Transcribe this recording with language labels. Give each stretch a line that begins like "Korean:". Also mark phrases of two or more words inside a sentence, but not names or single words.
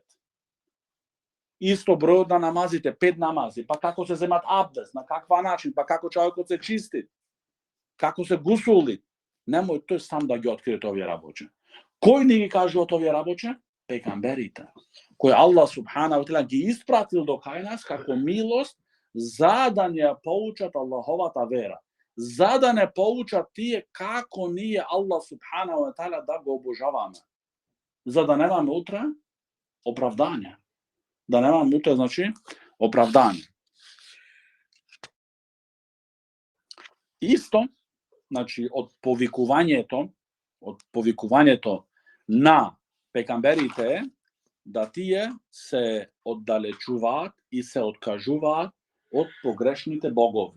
Macedonian: Исто бројот на намазите, 5 намази, па како се земат абдес, на каква начин, па како човекот се чисти, како се гусули, немој тој сам да ги открие овие работи. Кој ни ги кажува овие работи? Пегамберите, кој
Arabic: الله سبحانه وتعالى
Macedonian: ги испратил до кај нас како милост, за да не поучат Аллаховата вера, за да не поучат тие како ние
Arabic: الله سبحانه وتعالى
Macedonian: да го обожаваме, за да немаме утре оправдање. Да немаме утре, значи, оправдање. Исто, значи, од повикувањето на пекамберите да тие се оддалечуваат и се откажуваат од погрешните богови.